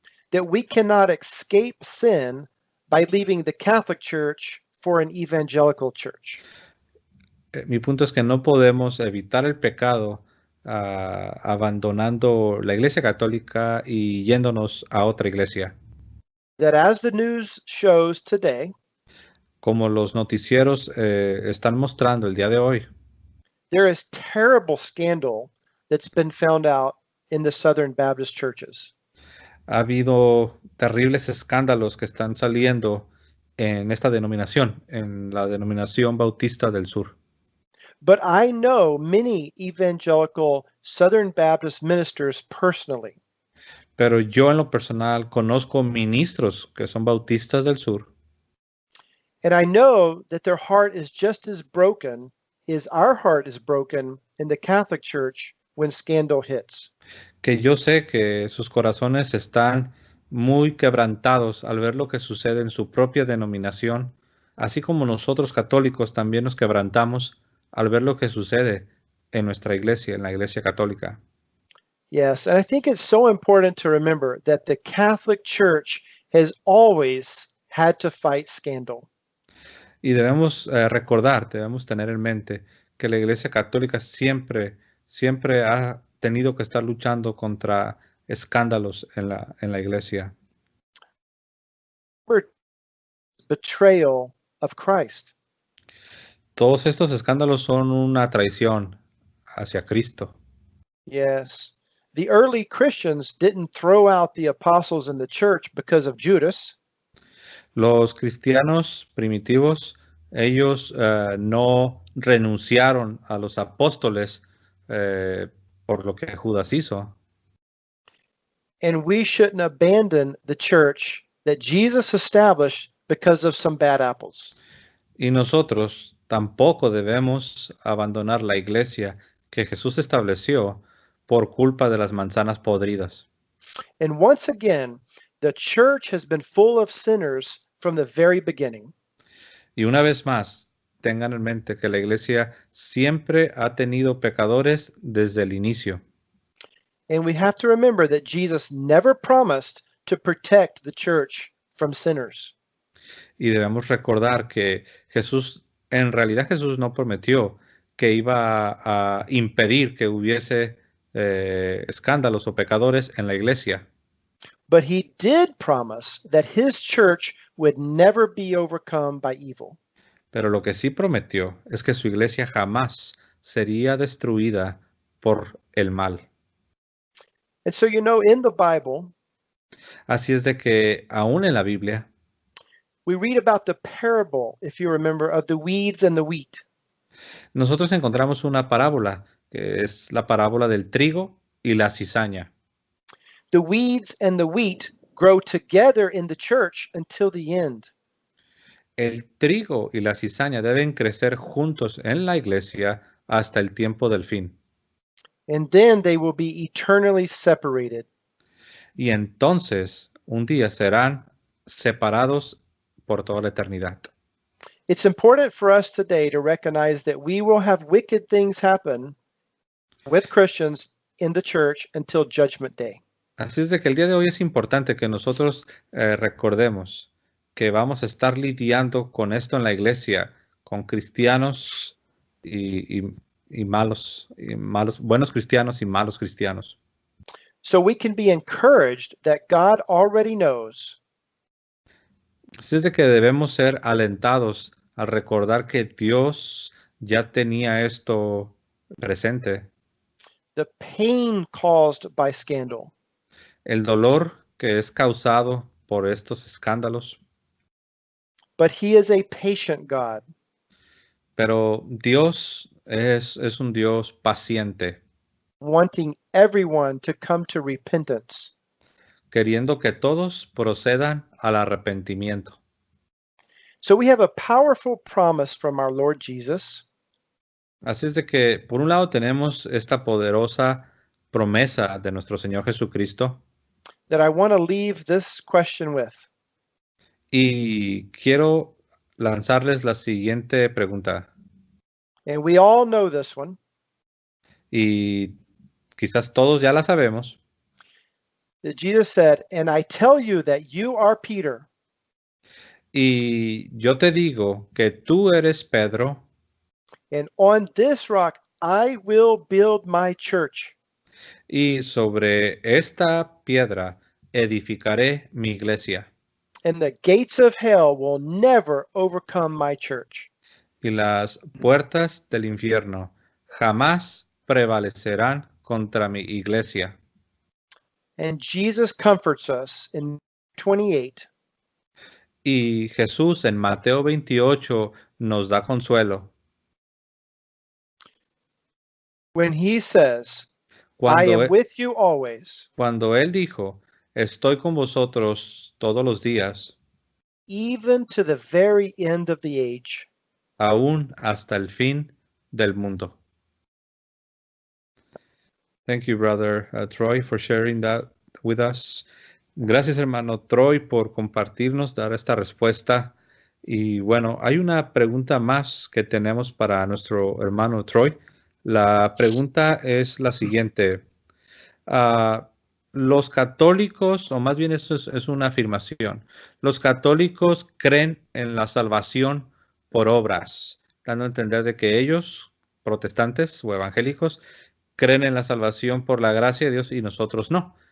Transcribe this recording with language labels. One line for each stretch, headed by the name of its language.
English: that we cannot escape sin by leaving the Catholic Church for an evangelical church.
Spanish: Mi punto es que no podemos evitar el pecado abandonando la iglesia católica y yéndonos a otra iglesia.
English: That as the news shows today,
Spanish: como los noticieros están mostrando el día de hoy.
English: There is terrible scandal that's been found out in the Southern Baptist churches.
Spanish: Ha habido terribles escándalos que están saliendo en esta denominación, en la denominación bautista del sur.
English: But I know many evangelical Southern Baptist ministers personally.
Spanish: Pero yo en lo personal conozco ministros que son bautistas del sur.
English: And I know that their heart is just as broken as our heart is broken in the Catholic Church when scandal hits.
Spanish: Que yo sé que sus corazones están muy quebrantados al ver lo que sucede en su propia denominación, así como nosotros católicos también nos quebrantamos al ver lo que sucede en nuestra iglesia, en la iglesia católica.
English: Yes, and I think it's so important to remember that the Catholic Church has always had to fight scandal.
Spanish: Y debemos debemos tener en mente que la iglesia católica siempre ha tenido que estar luchando contra escándalos en la iglesia.
English: Betrayal of Christ.
Spanish: Todos estos escándalos son una traición hacia Cristo.
English: Yes. The early Christians didn't throw out the apostles in the church because of Judas.
Spanish: Los cristianos primitivos, ellos no renunciaron a los apóstoles por lo que Judas hizo.
English: And we shouldn't abandon the church that Jesus established because of some bad apples.
Spanish: Y nosotros tampoco debemos abandonar la iglesia que Jesús estableció por culpa de las manzanas podridas.
English: And once again, the church has been full of sinners from the very beginning.
Spanish: Y una vez más, tengan en mente que la iglesia siempre ha tenido pecadores desde el inicio.
English: And we have to remember that Jesus never promised to protect the church from sinners.
Spanish: Y debemos recordar que en realidad Jesús no prometió que iba a impedir que hubiese escándalos o pecadores en la iglesia.
English: But he did promise that his church would never be overcome by evil.
Spanish: Pero lo que sí prometió es que su iglesia jamás sería destruida por el mal.
English: And so, in the Bible,
Spanish: Así es de que aún en la Biblia
English: we read about the parable, if you remember, of the weeds and the wheat.
Spanish: nosotros encontramos una parábola, que es la parábola del trigo y la cizaña.
English: The weeds and the wheat grow together in the church until the end.
Spanish: El trigo y la cizaña deben crecer juntos en la iglesia hasta el tiempo del fin.
English: And then they will be eternally separated.
Spanish: Y entonces un día serán separados por toda la eternidad.
English: It's important for us today to recognize that we will have wicked things happen with Christians in the church until Judgment Day.
Spanish: Así es de que el día de hoy es importante que nosotros recordemos que vamos a estar lidiando con esto en la iglesia, con cristianos y malos, buenos cristianos y malos cristianos.
English: So we can be encouraged that God already knows.
Spanish: Así es de que debemos ser alentados al recordar que Dios ya tenía esto presente.
English: The pain caused by scandal.
Spanish: El dolor que es causado por estos escándalos.
English: But he is a patient God.
Spanish: Pero Dios es un Dios paciente,
English: wanting everyone to come to repentance.
Spanish: queriendo que todos procedan al arrepentimiento.
English: So we have a powerful promise from our Lord Jesus.
Spanish: Así es de que, por un lado, tenemos esta poderosa promesa de nuestro Señor Jesucristo.
English: That I want to leave this question with.
Spanish: Y quiero lanzarles la siguiente pregunta.
English: And we all know this one.
Spanish: Y quizás todos ya la sabemos.
English: That Jesus said, and I tell you that you are Peter.
Spanish: Y yo te digo que tú eres Pedro.
English: And on this rock I will build my church.
Spanish: Y sobre esta piedra edificaré mi iglesia.
English: and the gates of hell will never overcome my church.
Spanish: Y las puertas del infierno jamás prevalecerán contra mi iglesia.
English: And Jesus comforts us in 28.
Spanish: Y Jesús en Mateo 28 nos da consuelo
English: When he says, I
Spanish: cuando,
English: am with you always,
Spanish: cuando Él dijo, estoy con vosotros todos los días,
English: even to the very end of the age.
Spanish: aún hasta el fin del mundo.
English: Thank you, brother Troy, for sharing that with us.
Spanish: Gracias, hermano Troy, por compartirnos, dar esta respuesta. Y bueno, hay una pregunta más que tenemos para nuestro hermano Troy. La pregunta es la siguiente. Los católicos, o más bien esto es una afirmación, los católicos creen en la salvación por obras, dando a entender de que ellos, protestantes o evangélicos, creen en la salvación por la gracia de Dios y nosotros no.